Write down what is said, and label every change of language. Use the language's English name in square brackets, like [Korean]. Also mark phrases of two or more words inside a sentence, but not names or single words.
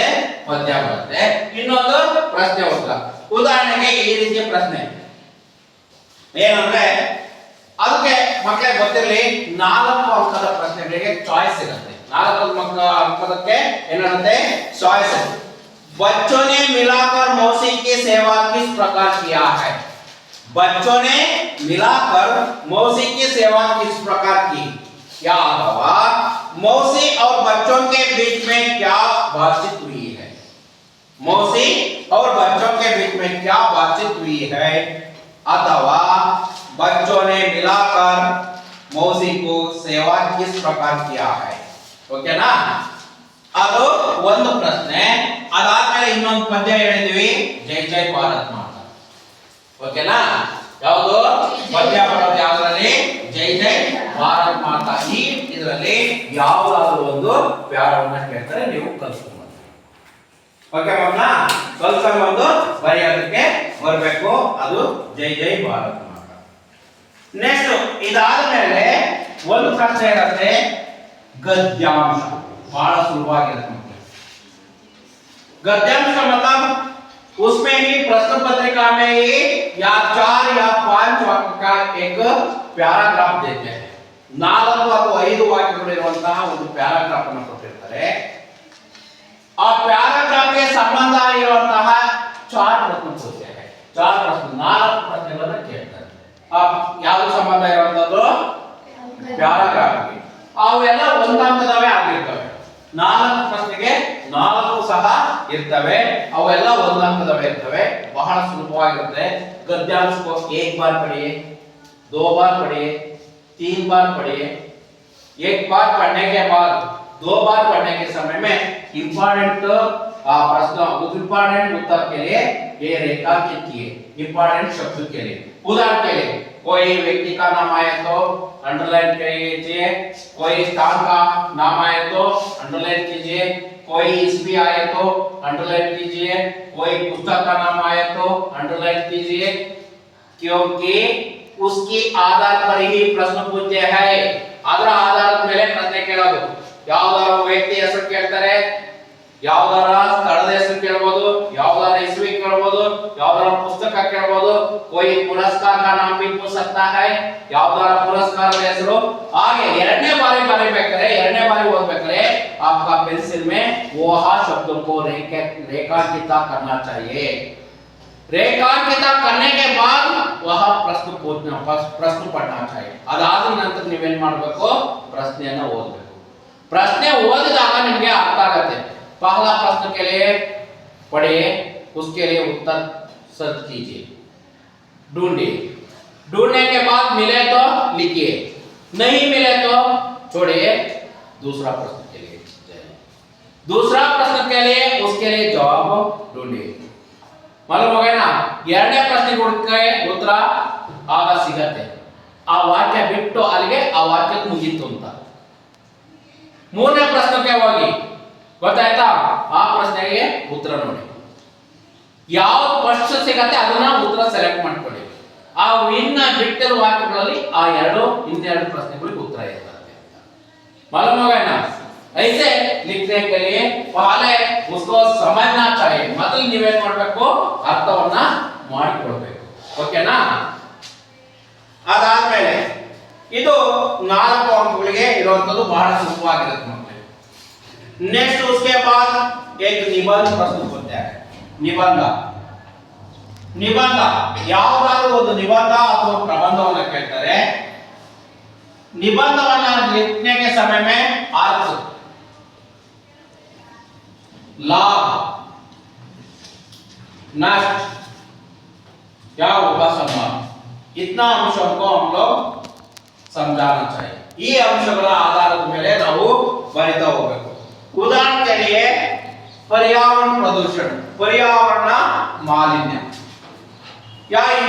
[Kannada] ಪದ್ಯ ಬರುತ್ತೆ, ಇನ್ನೊಂದು ಪ್ರಶ್ನೆ ಉತ್ತರ. ಉದಾಹರಣೆಗೆ ಈ ರೀತಿಯ ಪ್ರಶ್ನೆ ಏನಂದ್ರೆ, ಅದಕ್ಕೆ ಮಕ್ಕಳೇ ಗೊತ್ತಿರಲಿ, 4 ಅಂಕದ ಪ್ರಶ್ನೆಗಳಿಗೆ ಚಾಯ್ಸ್ ಇರುತ್ತೆ. 4 ಅಂಕದಕ್ಕೆ ಏನಿರುತ್ತೆ? ಚಾಯ್ಸ್ ಇದೆ. [Hindi] बच्चों ने मिलाकर मौसी की सेवा किस प्रकार किया है? बच्चों ने मिलाकर मौसी की सेवा किस प्रकार की? क्या अथवा मौसी और बच्चों के बीच में क्या बातचीत हुई है? मौसी और बच्चों के बीच में क्या बातचीत हुई है? अथवा बच्चों ने मिलाकर मौसी को सेवा किस प्रकार किया है? ओके ना? [Kannada] ಅದು ಒಂದು ಪ್ರಶ್ನೆ. ಅದಾದ್ಮೇಲೆ ಇನ್ನೊಂದು ಪದ್ಯ ಹೇಳಿದ್ವಿ, ಜೈ ಜೈ ಭಾರತ್ ಮಾತಾ. ಓಕೆನಾ? ಯಾವುದು ಪದ್ಯ ಬರೋದು? ಯಾವ್ದ್ರಲ್ಲಿ? ಜೈ ಜೈ ಭಾರತ್ ಮಾತಾ. ಈ ಇದರಲ್ಲಿ ಯಾವ್ದಾದ್ರು ಒಂದು ಪ್ಯಾರವನ್ನ ಕೇಳ್ತಾರೆ, ನೀವು ಕಲ್ತ್ಕೊಂಡು. ಓಕೆ ಮಕ್ಕಳ, ಕಲ್ತ್ಕೊಂಡು ಬರೆಯೋದಕ್ಕೆ ಬರಬೇಕು. ಅದು ಜೈ ಜೈ ಭಾರತ್ ಮಾತಾ. ನೆಕ್ಸ್ಟ್ ಇದಾದ ಮೇಲೆ ಒಂದು ಪ್ರಶ್ನೆ ಇರುತ್ತೆ, ಗದ್ಯಾಂಶ. बड़ा सुलभವಾಗಿರುತ್ತೆ. [Hindi] गद्यांश का मतलब उसमें ही प्रश्न पत्रिका में ही या 4 या 5 वाक्य का एक पैराग्राफ देते हैं. [Kannada] 4 ಅಥವಾ 5 ವಾಕ್ಯಗಳಿರುವಂತಹ ಒಂದು ಪ್ಯಾರಾಗ್ರಾಫ್ ಅನ್ನು ಕೊಟ್ಟಿರ್ತಾರೆ. ಆ ಪ್ಯಾರಾಗ್ರಾಫ್ ಗೆ ಸಂಬಂಧ ಇರುವಂತಹ 4 ಪ್ರಶ್ನೆ ಕೊಡ್ತಾರೆ. 4 ಪ್ರಶ್ನೆ, 4 ಪ್ರಶ್ನೆಗಳನ್ನು ಕೇಳ್ತಾರೆ. ಯಾವುದು ಸಂಬಂಧ ಇರುವಂತದ್ದು? ಪ್ಯಾರಾಗ್ರಾಫ್ ಗೆ. ಅವೆಲ್ಲ ಒಂದಂಕದವೇ ಆಗಿರ್ತವೆ. 4 ಪ್ರಶ್ನೆಗೆ 4 ಸಹ ಇರ್ತವೆ, ಅವೆಲ್ಲ ಒಂದಂಕದವೇ ಇರ್ತವೆ. ಬಹಳ ಸುಲಭವಾಗಿರುತ್ತೆ. [Hindi] गद्यांश को 1 बार पढ़िए, 2 बार पढ़िए, 3 बार पढ़िए. 1 बार पढ़ने के बाद 2 बार पढ़ने के समय में इंपॉर्टेंट प्रश्न, इंपॉर्टेंट उत्तर के लिए ये रेखांकित किए, इंपॉर्टेंट शब्द के लिए. उदाहरण के लिए कोई व्यक्ति का नाम आए तो अंडरलाइन कीजिए, कोई स्थान का नाम आए तो अंडरलाइन कीजिए, कोई ईस्वी आए तो अंडरलाइन कीजिए, कोई पुस्तक का नाम आए तो अंडरलाइन कीजिए, क्योंकि उसकी आधार पर ही प्रश्न पूछते हैं. [Kannada] ಅದರ ಆಧಾರದ ಮೇಲೆ ಪ್ರಶ್ನೆ ಕೇಳೋದು. ಯಾವ್ದಾರ ವ್ಯಕ್ತಿ ಹೆಸರು ಕೇಳ್ತಾರೆ, ಯಾವ್ದಾರ ಸ್ಥಳದ ಹೆಸರು ಕೇಳಬಹುದು, ಯಾವ್ದಾರ ಇಸ್ವಿ ಕೇಳಬಹುದು, ಯಾವ್ದಾರ ಪುಸ್ತಕ ಕೇಳಬಹುದು, [Hindi] कोई पुरस्कार का नाम भी पूछ सकता है, [Kannada] ಯಾವ್ದಾರ ಪುರಸ್ಕಾರದ ಹೆಸರು. ಹಾಗೆ ಎರಡನೇ ಬಾರಿ ಬರೀಬೇಕಾದ್ರೆ, ಎರಡನೇ ಬಾರಿ ಓದಬೇಕಾದ್ರೆ [Hindi] आपका पेंसिल में वह शब्दों को रेखांकित करना चाहिए. रेखांकित करने के बाद वह प्रश्न पढ़ना चाहिए. [Kannada] ಅದಾದ ನಂತರ ನೀವೇನ್ ಮಾಡಬೇಕು? ಪ್ರಶ್ನೆಯನ್ನು ಓದಬೇಕು. ಪ್ರಶ್ನೆ ಓದಿದಾಗ ನಿಮಗೆ ಅರ್ಥ ಆಗುತ್ತೆ. [Hindi] पहला प्रश्न के लिए पढ़िए, उसके लिए उत्तर सर्च कीजिए, ढूंढिए. ढूंढने के बाद मिले तो लिखिए, नहीं मिले तो छोड़िए. दूसरा प्रश्न के लिए दूसरा प्रश्न के लिए उसके लिए जवाब ढूंढिए. मालूम हो गया ना? [Kannada] ಎರಡನೇ ಪ್ರಶ್ನೆಗೆ ಉತ್ತರ ಆಗ ಸಿಗತ್ತೆ. ಆ ವಾಕ್ಯ ಬಿಟ್ಟು ಅಲ್ಲಿಗೆ ಆ ವಾಕ್ಯ ಮುಗಿತು ಅಂತ. ಮೂರನೇ ಪ್ರಶ್ನೆಗೆ ಹೋಗಿ, ಗೊತ್ತಾಯ್ತಾ? ಆ ಪ್ರಶ್ನೆಗೆ ಉತ್ತರ ನೋಡಿ. ಯಾವ್ದು ಫಸ್ಟ್ ಸಿಗತ್ತೆ ಅದನ್ನ ಉತ್ತರ ಸೆಲೆಕ್ಟ್ ಮಾಡ್ಕೊಳ್ಳಿ. ಆ ಇನ್ನ ಬಿಟ್ಟಿರುವ ವಾಕ್ಯಗಳಲ್ಲಿ ಆ ಇನ್ನೆರಡು ಪ್ರಶ್ನೆಗಳಿಗೆ ಉತ್ತರ ಇರ್ತದೆ. [Hindi] मालूम होगा ना? ऐसे लिखने के लिए पहले उसको समझना चाहिए. [Kannada] ಮೊದಲು ನೀವೇನ್ ಮಾಡಬೇಕು? ಅರ್ಥವನ್ನ ಮಾಡಿಕೊಳ್ಳಬೇಕು. ಓಕೆನಾ? ಅದಾದ್ಮೇಲೆ ಇದು 4 ಅಂಕಗಳಿಗೆ ಇರುವಂತದ್ದು ಬಹಳ ಸುಲಭವಾಗಿರುತ್ತೆ. [Hindi] नेक्स्ट उसके बाद एक निबंध प्रस्तुत होता है. [Kannada] निबंध ಯಾವುದಾದರೂ ಒಂದು ನಿಬಂಧ ಅಥವಾ ಪ್ರಬಂಧವನ್ನು ಕೇಳ್ತಾರೆ. [Hindi] निबंधವನ್ನು लिखने के समय में अर्थ, लाभ, नष्ट, क्या उपसंहार, इतना अंशों को हम लोग समझाना चाहिए [Kannada] ಈ ಅಂಶಗಳ ಆಧಾರದ ಮೇಲೆ ನಾವು ಬರಿತಾ ಹೋಗಬೇಕು [Hindi] उदाहरण के लिए पर्यावरण प्रदूषण पर्यावरण मालिन्य या